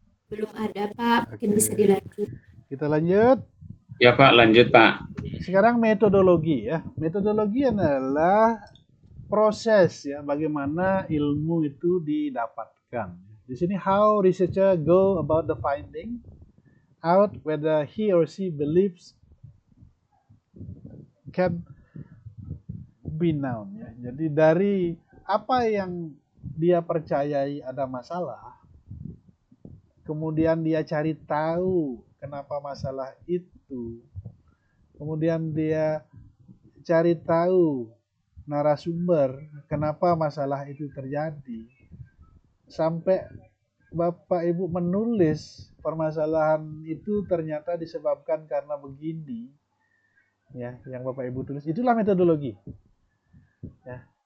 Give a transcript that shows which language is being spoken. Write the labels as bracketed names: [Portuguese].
[Indonesian] Belum ada Pak, mungkin bisa dilanjut. Kita lanjut. Ya Pak, lanjut Pak. Sekarang metodologi ya. Metodologi adalah proses ya, bagaimana ilmu itu didapatkan. Di sini [English] how researcher go about the finding out whether he or she believes can be known ya. [Indonesian] Jadi dari apa yang dia percayai ada masalah, kemudian dia cari tahu kenapa masalah itu, kemudian dia cari tahu narasumber kenapa masalah itu terjadi, sampai Bapak Ibu menulis permasalahan itu ternyata disebabkan karena begini ya, yang Bapak Ibu tulis, itulah metodologi ya.